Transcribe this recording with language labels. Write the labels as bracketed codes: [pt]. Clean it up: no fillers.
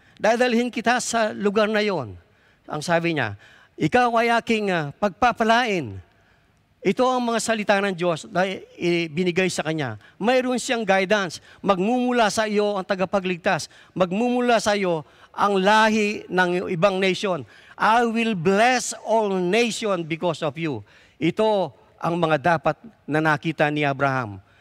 [tl] Dadalhin kita sa lugar na yon. Ang sabi niya, ikaw ay aking pagpapalain. Ito ang mga salita ng Diyos na binigay sa kanya. Mayroon siyang guidance. Magmumula sa iyo ang tagapagligtas. Magmumula sa iyo ang lahi ng ibang nation. [en] I will bless all nation because of you. [tl] Ito ang mga dapat na nakita ni Abraham.